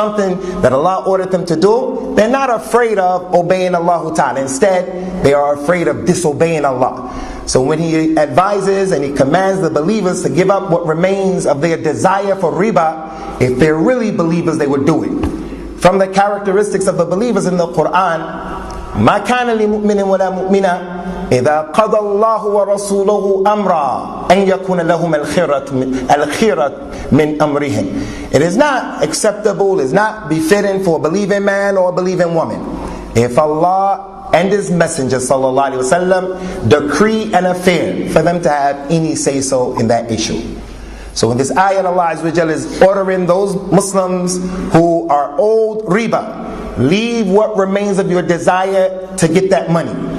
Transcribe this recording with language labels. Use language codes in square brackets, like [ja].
[en] Something that Allah ordered them to do, they're not afraid of obeying Allah ta'ala. Instead, they are afraid of disobeying Allah. So when He advises and He commands the believers to give up what remains of their desire for riba, if they're really believers, they would do it. From the characteristics of the believers in the Quran, [ar] مَا كَانَ لِمُؤْمِنٍ وَلَا مُؤْمِنَةٍ إِذَا قَضَى اللَّهُ وَرَسُولُهُ أَمْرًا أَنْ يَكُونَ لَهُمُ الْخِيرَةُ مِنْ أَمْرِهِمْ. [en] It is not acceptable, it is not befitting for a believing man or a believing woman, if Allah and His Messenger sallallahu alaihi wasallam decree an affair, for them to have any say-so in that issue. So in this ayat, Allah Azza wa Jalla is ordering those Muslims who are owed riba, leave what remains of your desire to get that money.